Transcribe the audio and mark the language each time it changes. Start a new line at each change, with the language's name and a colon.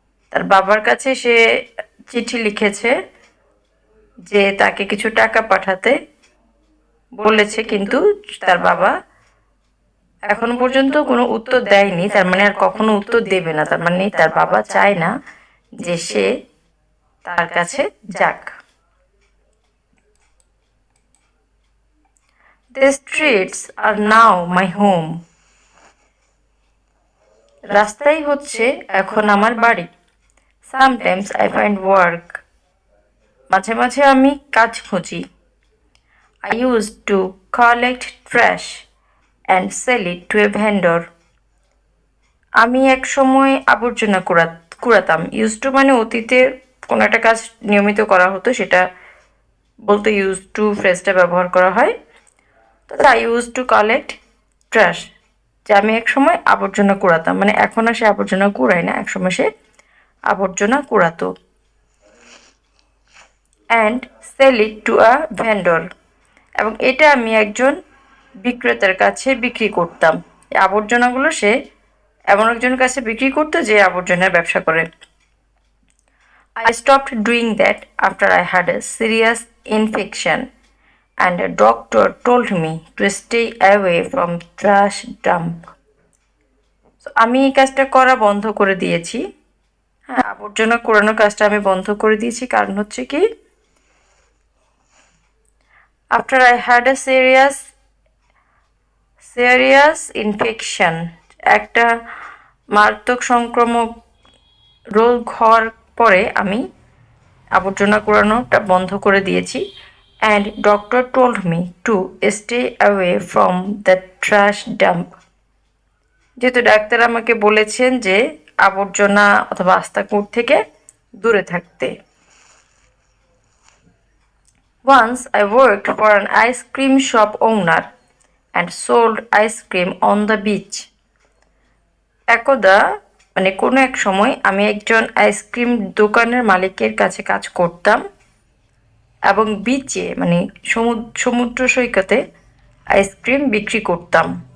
Bangla: তার বাবার কাছে সে চিঠি লিখেছে যে তাকে কিছু টাকা পাঠাতে বলেছে, কিন্তু তার বাবা এখনো পর্যন্ত কোনো উত্তর দেয়নি। তার মানে আর কখনো উত্তর দেবে না, তার মানে তার বাবা চায় না যে সে তার কাছে যাক।
English: The streets are now my home,
Bangla: রাস্তাই হচ্ছে এখন আমার বাড়ি।
English: Sometimes I find work,
Bangla: মাঝে মাঝে আমি কাজ খুঁজি।
English: I used to collect trash and sell it to a vendor,
Bangla: আমি এক সময় আবর্জনা কুড়াতাম। ইউজ টু মানে অতীতে কোনো একটা কাজ নিয়মিত করা হতো, সেটা বলতে ইউজ টু ফ্রেজটা ব্যবহার করা হয়। তো
English: I use to collect trash,
Bangla: যে আমি এক সময় আবর্জনা কুড়াতাম, মানে এখন আর সে আবর্জনা কুড়ায় না, এক সময় সে আবর্জনা কুড়াতো।
English: And sell it to a vendor.
Bangla: এবং এটা আমি একজন বিক্রেতার কাছে বিক্রি করতাম। এই আবর্জনাগুলো সে এমন একজনের কাছে বিক্রি করতো যে আবর্জনার ব্যবসা করে।
English: I stopped doing that after I had a serious infection and a doctor told me to stay away from trash dump.
Bangla: So, আমি এই কাজটা করা বন্ধ করে দিয়েছি। হ্যাঁ, আবর্জনা কুড়ানোর কাজটা আমি বন্ধ করে দিয়েছি, কারণ হচ্ছে কি,
English: after I had a serious infection,
Bangla: একটা মারাত্মক সংক্রামক রোগ হওয়ার পরে আমি আবর্জনা কুড়ানোটা বন্ধ করে দিয়েছি।
English: and doctor told me to stay away from the trash dump,
Bangla: যেহেতু ডাক্তার আমাকে বলেছেন যে আবর্জনা অথবা আস্তাকুঁড় থেকে দূরে থাকতে।
English: Once I worked for an ice cream shop owner and sold ice cream on the beach.
Bangla: একদা মানে কোনো এক সময় আমি একজন আইসক্রিম দোকানের মালিকের কাছে কাজ করতাম এবং বিচে মানে সমুদ্র সৈকতে আইসক্রিম বিক্রি করতাম।